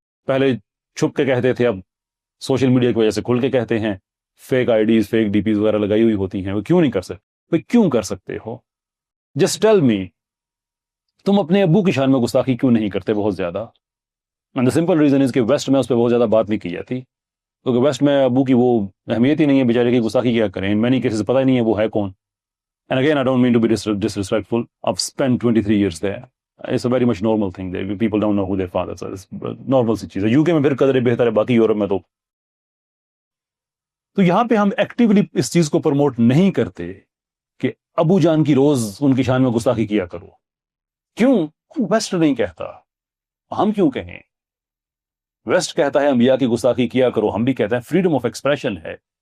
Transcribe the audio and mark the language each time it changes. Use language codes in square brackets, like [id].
[ur] پہلے چھپ کے کہتے تھے, اب سوشل میڈیا کی وجہ سے کھل کے کہتے ہیں, فیک آئی ڈیز فیک ڈی پیز وغیرہ لگائی ہوئی ہوتی ہیں, وہ کیوں نہیں کر سکتے؟ بھائی کیوں کر سکتے ہو؟ [en] just tell me, [ur] تم اپنے ابو کی شان میں گستاخی کیوں نہیں کرتے بہت زیادہ؟ [en] and the simple reason is [ur] کہ ویسٹ میں اس پہ بہت زیادہ بات نہیں کی جاتی, کیونکہ ویسٹ میں ابو کی وہ اہمیت ہی نہیں ہے, بیچارے کی گستاخی کیا کریں, [en] in many cases [ur] پتہ ہی نہیں ہے وہ ہے کون. [en] And again, I don't mean to be disrespectful. I've spent 23 years there. It's a very much normal thing there. People don't know who their fathers are. It's normal [ur] سی چیز ہے. UK میں پھر قدرے بہتر ہے, باقی یورپ میں تو یہاں پہ ہم ایکٹیولی اس چیز کو پروموٹ نہیں کرتے کہ ابو جان کی روز ان کی شان میں گستاخی کیا کرو. کیوں؟ ویسٹ نہیں کہتا, ہم کیوں کہیں؟ ویسٹ کہتا ہے انبیاء کی گستاخی کیا کرو, ہم بھی کہتے ہیں فریڈم آف ایکسپریشن ہے.